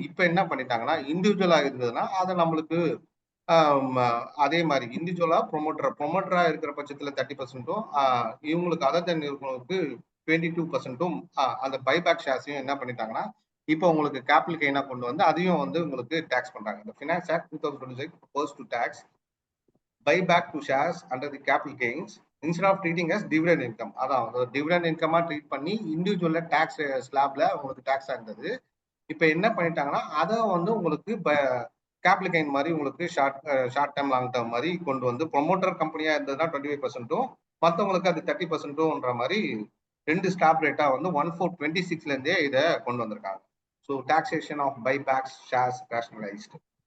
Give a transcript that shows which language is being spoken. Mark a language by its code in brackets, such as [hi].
[ta] இப்போ என்ன பண்ணிட்டாங்கன்னா இண்டிவிஜுவலா இருந்ததுன்னா அதை நம்மளுக்கு அதே மாதிரி இண்டிவிஜுவலா ப்ரொமோட்டரா இருக்கிற பட்சத்துல 30%, இவங்களுக்கு அதர் தென் இருக்கிறவங்களுக்கு 22%, அந்த பைபேக் ஷேர்ஸையும் என்ன பண்ணிட்டாங்கன்னா இப்போ உங்களுக்கு கேபிட்டல் கெயினா கொண்டு வந்து அதையும் வந்து உங்களுக்கு டாக்ஸ் பண்றாங்க. இந்த finance act 2026 [en] proposed to tax buyback to shares under the capital gains instead of treating as dividend income. [ta] அதான் டிவிடெண்ட் இன்கமா ட்ரீட் பண்ணி இண்டிவிஜுவல்ல டாக்ஸ் ஸ்லாப்ல உங்களுக்கு டாக்ஸ் இருந்தது. இப்போ என்ன பண்ணிட்டாங்கன்னா அதை வந்து உங்களுக்கு கேபிட்டல் கெயின் மாதிரி உங்களுக்கு ஷார்ட் டேர்ம் லாங் டேர்ம் மாதிரி கொண்டு வந்து ப்ரொமோட்டர் கம்பெனியா இருந்ததுன்னா 25%, மற்றவங்களுக்கு அது 30%ன்ற மாதிரி 2 ஸ்லாப் ரேட்டா வந்து 1426ல இருந்தே இதை கொண்டு வந்திருக்காங்க. So taxation of buybacks shares ரேஷனலைஸ்டு.